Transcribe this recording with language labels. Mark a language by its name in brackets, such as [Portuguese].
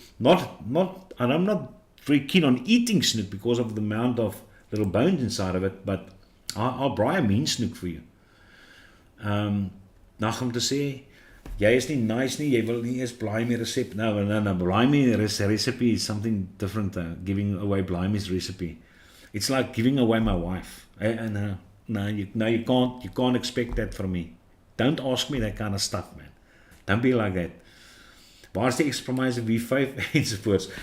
[English] And I'm not very keen on eating snoek because of the amount of little bones inside of it, but I'll braai [Afrikaans] 'n mean snoek vir jou. Nou om te sê, jy is nie nice nie, jy wil nie eers blimey recipe. [English] No, blimey recipe is something different. Giving away blimey's recipe. It's like giving away my wife. No, you can't expect that from me. Don't ask me that kind of stuff, man. Don't be like that. [Afrikaans] Waar's die X-Promiser V5 ensovoorts.